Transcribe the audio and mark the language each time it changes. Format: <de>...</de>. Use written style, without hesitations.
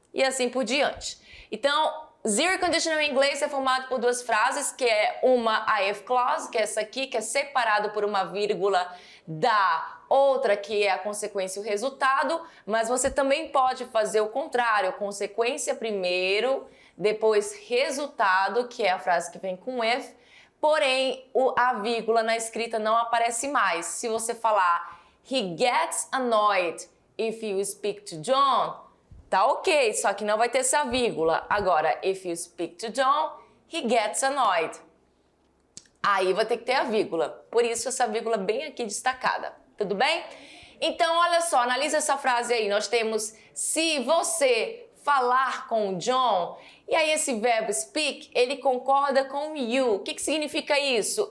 <pt>E assim por diante. Então, zero conditional em inglês é formado por duas frases, que é uma a if clause, que é essa aqui, que é separado por uma vírgula da outra, que é a consequência e o resultado, mas você também pode fazer o contrário, consequência primeiro, depois resultado, que é a frase que vem com if, porém a vírgula na escrita não aparece mais. Se você falar</pt> <en>he gets annoyed if you speak to John,</en> <pt>tá ok, só que não vai ter essa vírgula.</pt> <en>Agora, if you speak to John, he gets annoyed.</en> <pt>Aí vai ter que ter a vírgula. Por isso essa vírgula bem aqui destacada. Tudo bem? Então, olha só, analisa essa frase aí. Nós temos se você falar com o John, e aí esse verbo speak, ele concorda com you. O que significa isso?</pt>